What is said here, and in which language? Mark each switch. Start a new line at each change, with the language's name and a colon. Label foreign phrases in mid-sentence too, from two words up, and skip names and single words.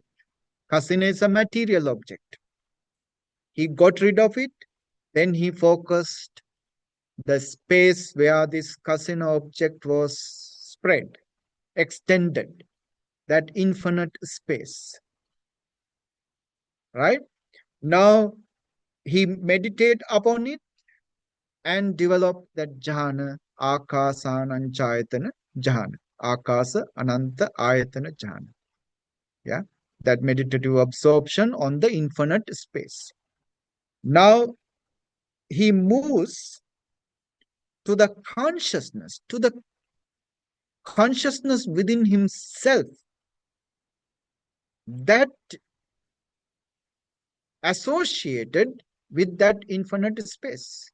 English: Casino is a material object. He got rid of it, then he focused the space where this casino object was spread, extended, that infinite space. Right? Now he meditate upon it and develop that jhana,
Pali: akasa anantayatana jhana, akasa ananta ayatana jhana.
English: Yeah, that meditative absorption on the infinite space. Now he moves to the consciousness within himself that associated with that infinite space.